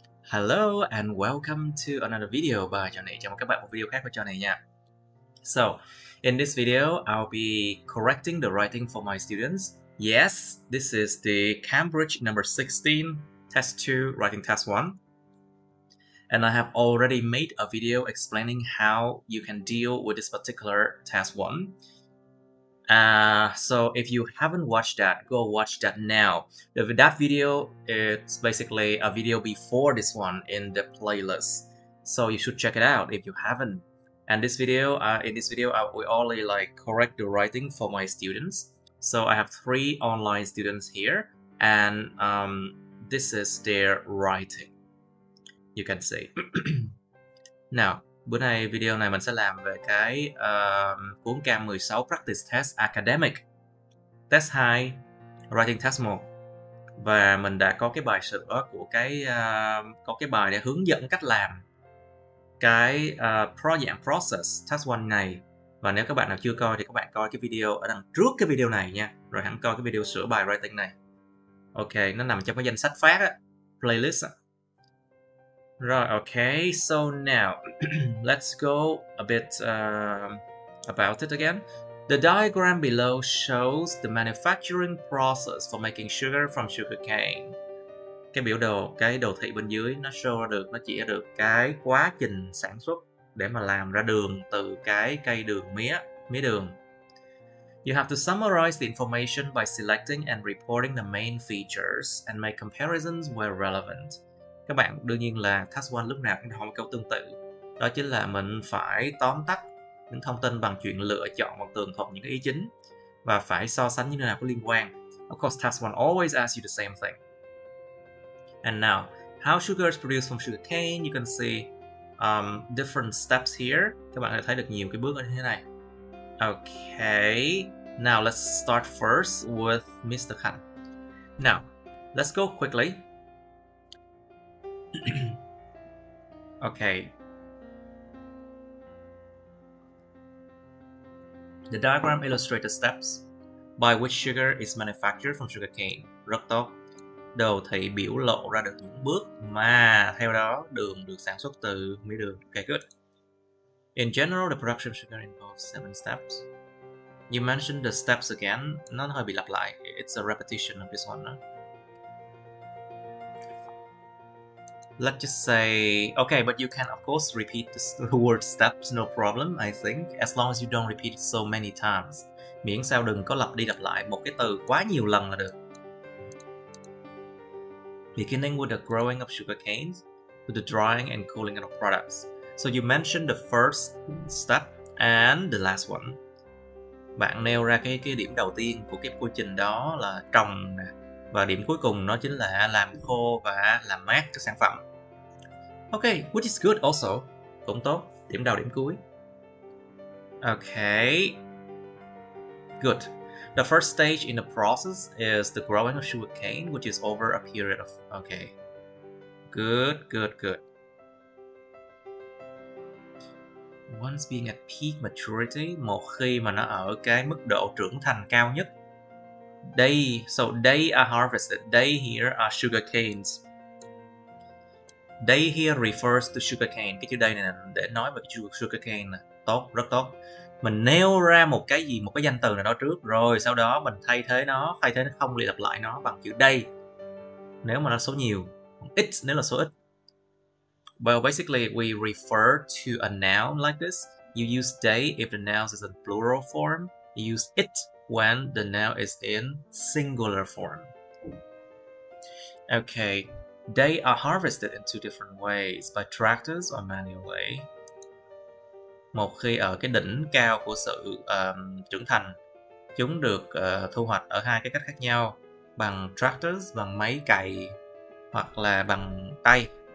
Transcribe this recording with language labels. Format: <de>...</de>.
<en>Hello and welcome to another video by Trò này.</en> <vi>Chào mừng các bạn một video khác của Trò này nha.</vi> <en>So, in this video, I'll be correcting the writing for my students. Yes, this is the Cambridge number 16, test 2, writing test 1. And I have already made a video explaining how you can deal with this particular test 1. So if you haven't watched that, go watch that now. That video is basically a video before this one in the playlist, so you should check it out if you haven't. And this video, in this video, I will only correct the writing for my students. So I have 3 online students here, and this is their writing. You can see.</en> <vi>Now, bữa nay video này mình sẽ làm về cái cuốn Cam 16 Practice Test Academic, Test 2, Writing Test 1. Và mình đã có cái bài sửa của có cái bài để hướng dẫn cách làm cái dạng process Test 1 này. Và nếu các bạn nào chưa coi thì các bạn coi cái video ở đằng trước cái video này nha, rồi hẳn coi cái video sửa bài writing này. Ok, nó nằm trong cái danh sách phát á, playlist á.</vi> <en>Right, okay, so now let's go a bit about it again. The diagram below shows the manufacturing process for making sugar from sugarcane.</en> <vi>Cái đồ thị bên dưới nó nó chỉ ra được cái quá trình sản xuất để mà làm ra đường từ cái cây đường mía đường.</vi> <en>You have to summarize the information by selecting and reporting the main features and make comparisons where relevant.</en> <vi>Các bạn đương nhiên là task 1 lúc nào cũng hỏi một câu tương tự. Đó chính là mình phải tóm tắt những thông tin bằng chuyện lựa chọn hoặc tường thuật những cái ý chính và phải so sánh như thế nào có liên quan.</vi> <en>Of course, task 1 always asks you the same thing. And now, how sugar is produced from sugarcane? You can see different steps here.</en> <vi>Các bạn có thể thấy được nhiều cái bước như thế này.</vi> <en>Okay, now let's start first with Mr. Khan. Now, let's go quickly. Okay. The diagram illustrates the steps by which sugar is manufactured from sugarcane.</en> <vi>Rất tốt. Đồ thị biểu lộ ra được những bước mà theo đó đường được sản xuất từ mía đường.</vi> <en>Okay, good. In general, the production of sugar involves 7 steps. You mentioned the steps again.</en> <vi>Nó hơi bị lặp lại.</vi> <en>It's a repetition of this one, no? Let's just say, okay, but you can of course repeat the word steps, no problem, I think, as long as you don't repeat it so many times.</en> <vi>Miễn sao đừng có lặp đi lặp lại một cái từ quá nhiều lần là được.</vi> <en>Beginning with the growing of sugar canes, with the drying and cooling of products. So you mentioned the first step and the last one.</en> <vi>Bạn nêu ra cái điểm đầu tiên của cái quy trình đó là trồng nè. Và điểm cuối cùng nó chính là làm khô và làm mát các sản phẩm.</vi> <en>Okay, which is good also.</en> <vi>Cũng tốt. Điểm đầu điểm cuối.</vi> <en>Okay. Good. The first stage in the process is the growing of sugarcane, which is over a period of... Okay. Good, good, good. Once being at peak maturity,</en> <vi>một khi mà nó ở cái mức độ trưởng thành cao nhất.</vi> <en>They are harvested. They here are sugar canes. They here refers to sugar cane.</en> <vi>Cái chữ đây này để nói về cái sugar cane nè. Tốt, rất tốt. Mình nêu ra một cái danh từ nào đó trước, rồi sau đó mình thay thế nó không lặp lại nó bằng chữ they nếu mà nó số nhiều, ít nếu là số ít.</vi> <en>Well, basically we refer to a noun like this. You use they if the noun is in plural form. You use it when the noun is in singular form. Okay, they are harvested in 2 different ways, by tractors or manually.</en> <vi>Một khi ở cái đỉnh cao của sự trưởng thành, chúng được thu hoạch ở 2 cái cách khác nhau, bằng tractors, bằng máy cày, hoặc là bằng tay.</vi>